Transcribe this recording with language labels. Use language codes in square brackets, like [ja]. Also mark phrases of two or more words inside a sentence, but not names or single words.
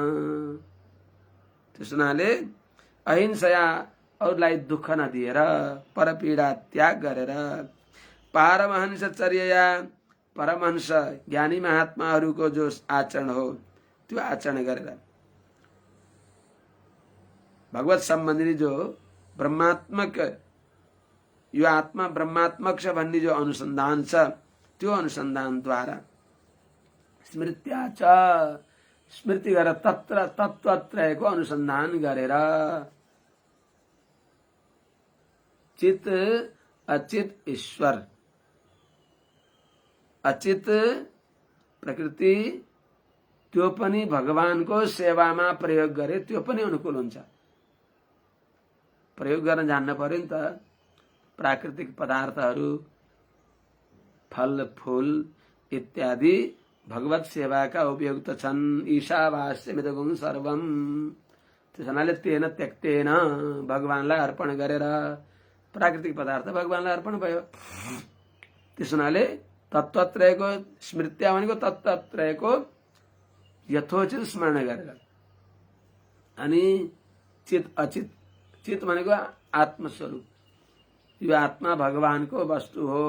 [ne] त्यस हुनाले अहिंसया अरूलाई दुःख नदिएर, परपीडा त्याग गरेर, पारमहंसचर्यया परमहंस ज्ञानी महात्माहरूको जो आचरण हो त्यो आचरण गरेर, भगवत सम्बन्धी जो ब्रह्मात्मक, यो आत्मा ब्रह्मात्मक छ भन्ने जो अनुसन्धान छ त्यो अनुसन्धानद्वारा [sa] स्मृत्या च, [ne] स्मृति गरेर तत्त्वत्रयको अनुसन्धान गरेर, चित अचित ईश्वर, अचित प्रकृति त्यो पनि भगवानको सेवामा प्रयोग गरे त्यो पनि अनुकूल हुन्छ। प्रयोग गर्न जान्न पर्यो नि त। प्राकृतिक पदार्थहरू, फल फूल इत्यादि भगवत सेवाका उपयुक्त छन्। [sa] ईशावास्यमिदगुं सर्वम। [ne] त्यस हुनाले [sa] तेन त्यक्तेन, [ne] भगवानलाई अर्पण गरेर प्राकृतिक पदार्थ भगवानलाई अर्पण भयो। त्यस हुनाले तत्त्वत्रयको स्मृत्या भनेको तत्त्वत्रयको यथोचित स्मरण गरेर, अनि चित अचित, चित भनेको आत्मस्वरूप, यो आत्मा भगवानको वस्तु हो।